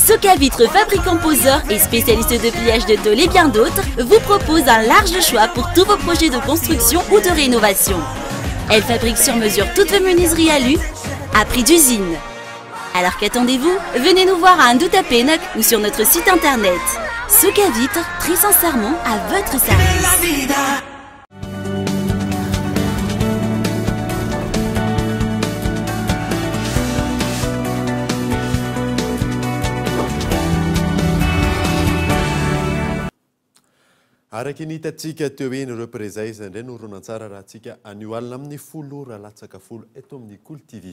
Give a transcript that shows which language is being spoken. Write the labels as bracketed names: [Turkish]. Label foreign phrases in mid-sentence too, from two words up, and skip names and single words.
[French] Soca Vitre, fabricant poseur et spécialiste de pliage de tôle et bien d'autres, vous propose un large choix pour tous vos projets de construction ou de rénovation. Elle fabrique sur mesure toutes vos menuiseries alu à prix d'usine. Alors qu'attendez-vous? Venez nous voir à Andouta Pénoc ou sur notre site internet. Soca Vitre, très sincèrement à votre service. [Malagasy] Araky ny hitantsika teo eny ireo prezay izay indray no horonan-tsara raha antsika anio alina amin'ny folo raha latsaka folo eto amin'ny Cool TV.